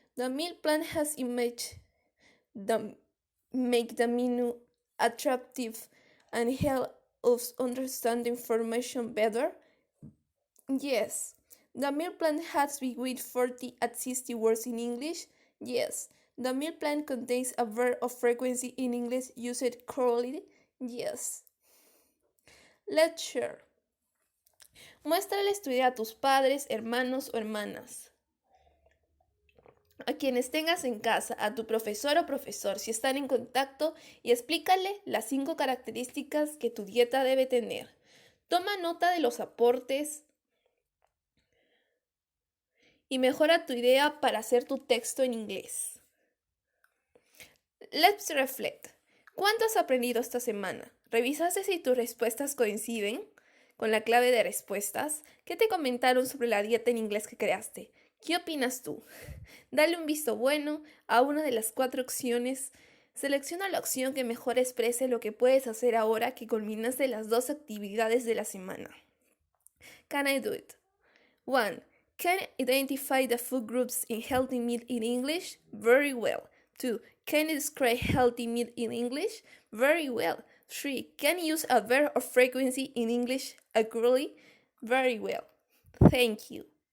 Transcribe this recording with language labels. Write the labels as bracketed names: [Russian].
[English] The meal plan has images that make the menu attractive and help us understand information better. Yes. The meal plan has between 40 and 60 words in English. Yes. The meal plan contains a verb of frequency in English used correctly. Yes. Let's share. [Spanish] Muéstrales tu idea a tus padres, hermanos o hermanas, a quienes tengas en casa, a tu profesor o profesor si están en contacto, y explícale las 5 características que tu dieta debe tener. Toma nota de los aportes y mejora tu idea para hacer tu texto en inglés. [English] Let's reflect. [Spanish] ¿Cuánto has aprendido esta semana? ¿Revisaste si tus respuestas coinciden con la clave de respuestas? ¿Qué te comentaron sobre la dieta en inglés que creaste? ¿Qué opinas tú? Dale un visto bueno a una de las 4 opciones. Selecciona la opción que mejor exprese lo que puedes hacer ahora que culminaste las 2 actividades de la semana. [English] Can I do it? 1. Can I identify the food groups in healthy meal in English? Very well. 2. Can you describe healthy meal in English? Very well. 3. Can you use a verb of frequency in English accurately? Very well. Thank you.